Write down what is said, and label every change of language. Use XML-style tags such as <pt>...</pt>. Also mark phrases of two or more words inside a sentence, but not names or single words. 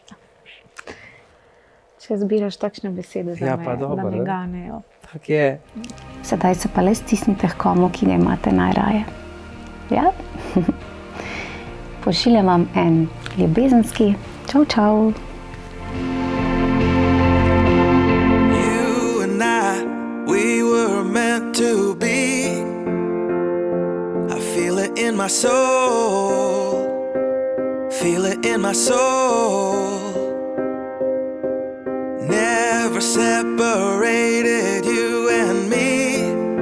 <sl>Če zbiraš takšne besede za me, da me ganejo. Tak je. Sedaj se pa le stisnite k komu, ki ga imate najraje. Ja? Pošiljam vam en ljubezenski čau, čau.</sl> <en>You and I, we were meant to be. I feel it in my soul. Feel it in my soul. Never separated, you and me.</en>